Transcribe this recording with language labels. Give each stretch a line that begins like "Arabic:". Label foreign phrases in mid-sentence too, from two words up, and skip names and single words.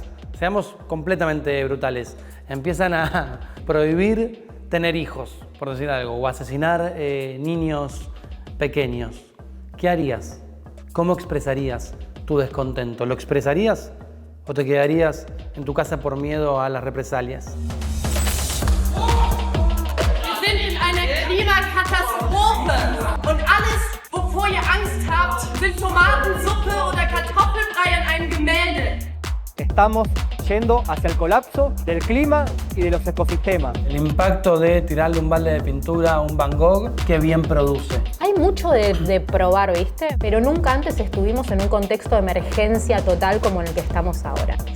Spanish: Seamos completamente brutales. Empiezan a prohibir tener hijos, por decir algo, o asesinar niños pequeños. ¿Qué harías? ¿Cómo expresarías tu descontento? ¿Lo expresarías o te quedarías en tu casa por miedo a las represalias?
German: Wir sind in einer Klimakatastrophe und alles, wovor ihr Angst habt, sind Tomatensuppe oder Kartoffelbrei an einem Gemälde.
Spanish: Estamos yendo hacia el colapso del clima y de los ecosistemas. El impacto de tirarle un balde de pintura a un Van Gogh, qué bien produce. Hay mucho de probar, ¿viste? Pero nunca antes estuvimos en un contexto de emergencia total como en el que estamos ahora.